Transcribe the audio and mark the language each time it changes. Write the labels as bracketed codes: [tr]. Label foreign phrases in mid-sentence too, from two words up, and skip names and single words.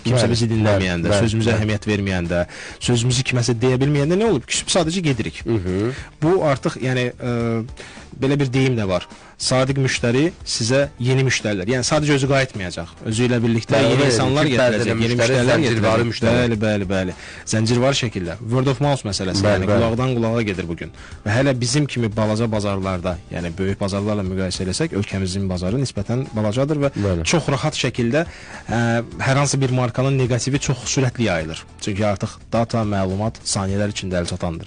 [az] Kimsə bizi dinləməyəndə, sözümüzə əhəmiyyət verməyəndə, sözümüzü kiməsə deyə bilməyəndə nə olub? Sadəcə gedirik. Bu artıq, yəni, belə bir deyim də var. Sadiq müştəri sizə yeni müştərilər, yəni sadəcə özü qayıtmayacaq. Özü ilə birlikdə yeni insanlar gətirəcək, yeni müştərilər gətirəcək. Bəli. Zəncirvar şəkildə. [en] Word of mouth [az] məsələsi, yəni qulaqdan qulağa gedir bugün. Və hələ bizim kimi balaca bazarlarda, yəni böyük bazarlarla müqayisə eləsək, ölkəmizin bazarı nisbətən balacadır və çox rahat şəkildə hər hansı bir markanın negativi çox sürətli yayılır. Çünki artıq data, məlumat saniyələr içində əl çatandır.